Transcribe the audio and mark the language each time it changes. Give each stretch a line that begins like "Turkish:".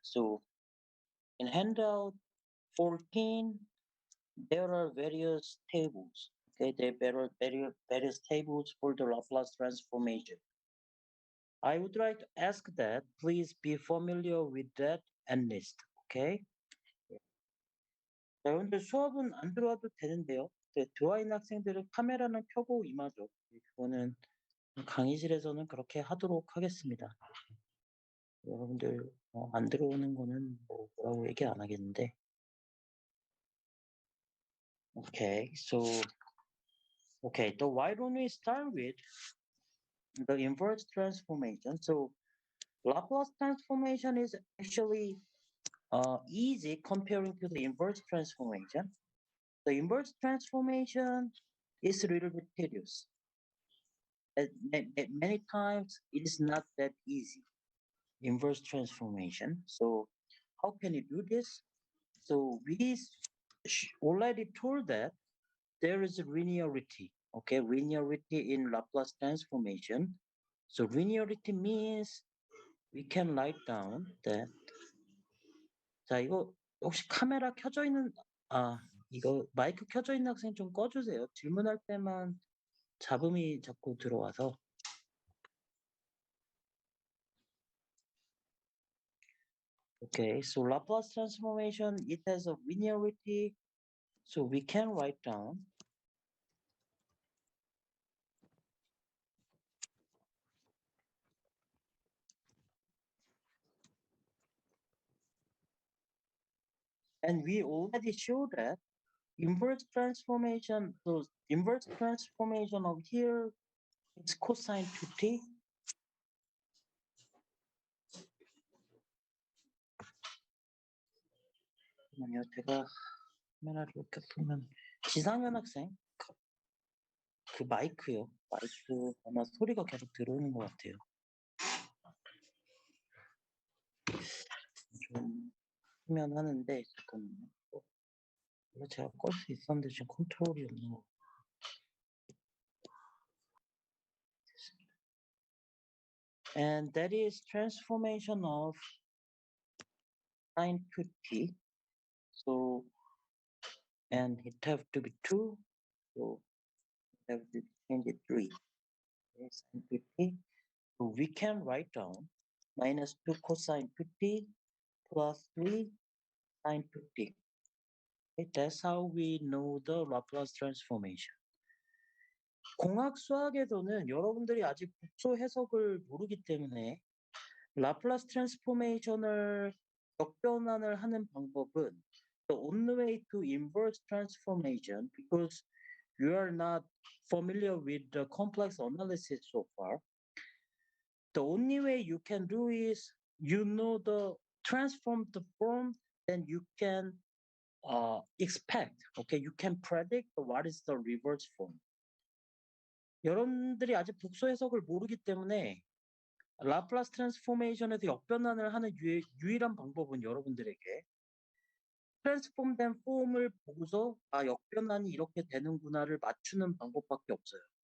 English: So in handout 14, there are various tables. Okay, there are various tables for the Laplace transformation. I would like to ask that please be familiar with that and list. Okay?
Korean: 자, 여러분들 수업은 안 들어와도 되는데요. 들어와 있는 학생들은 카메라는 켜고 임하죠. 그거는 강의실에서는 그렇게 하도록 하겠습니다. 여러분들 안 들어오는 거는 뭐라고 얘기 안 하겠는데.
English: Okay, so why don't we start with the inverse transformation? So Laplace transformation is actually easy comparing to the inverse transformation. The inverse transformation is a little bit tedious. Many times it is not that easy. Inverse transformation. So how can you do this? So we already told that there is a linearity. Okay, linearity in Laplace transformation. So linearity means we can write down that.
Korean: 자, 이거 혹시 카메라 켜져 있는 이거 마이크 켜져 있는 학생 좀 꺼주세요. 질문할 때만 잡음이 자꾸 들어와서.
English: Okay, so Laplace transformation, it has a linearity, so we can write down and we already showed that inverse transformation, so inverse transformation of here is cosine 2t.
Korean: 잠깐만요, 제가 카메라를 이렇게 보면 지상현 학생 그 마이크요. 마이크 아마 소리가 계속 들어오는 것 같아요. 좀 하면 하는데 잠깐만요. 이거 제가 끌 수 있었는데 지금 컨트롤이 없는 거.
English: And that is transformation of sine 2t. So, and it have to be 2. So, have to change it 3. Okay, sine 2t. So, we can write down minus 2 cosine 2t plus 3 sine 2t. Okay, that's how we know the Laplace transformation.
Korean: 공학수학에서는 여러분들이 아직 국소 해석을 모르기 때문에 라플라스 트랜스포메이션을 역변환을 하는 방법은
English: the only way to inverse transformation because you are not familiar with the complex analysis so far. The only way you can do is you know the transform the form, then you can expect, okay, you can predict what is the reverse form.
Korean: 여러분들이 아직 복소 해석을 모르기 때문에 라플라스 트랜스포메이션에서 역변환을 하는 유일한 방법은 여러분들에게 트랜스폼된 폼을 보고서 역변환이 이렇게 되는구나를 맞추는 방법밖에 없어요.